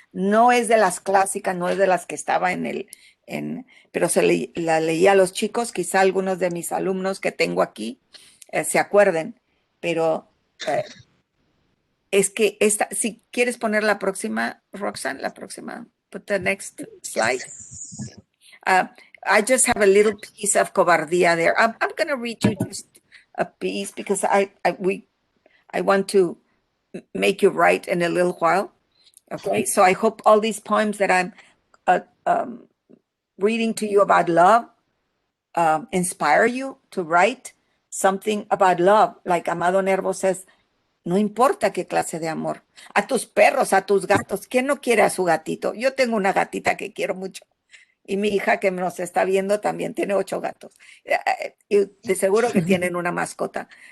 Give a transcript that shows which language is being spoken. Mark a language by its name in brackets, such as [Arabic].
[Spanish] No es de las clásicas, no es de las que estaba pero la leía a los chicos, quizá algunos de mis alumnos que tengo aquí se acuerden, pero es que si quieres poner la próxima, Roxanne, la próxima, [English] put the next slide. I just have a little piece of Cobardia there. I'm going to read you just a piece because I want to make you write in a little while. Okay, so I hope all these poems that I'm reading to you about love inspire you to write something about love. Like [Spanish] Amado Nervo [English] says, [Spanish] no importa qué clase de amor. A tus perros, a tus gatos. ¿Quién no quiere a su gatito? Yo tengo una gatita que quiero mucho. Y mi hija que nos está viendo también tiene 8 gatos. Y de seguro que tienen una mascota.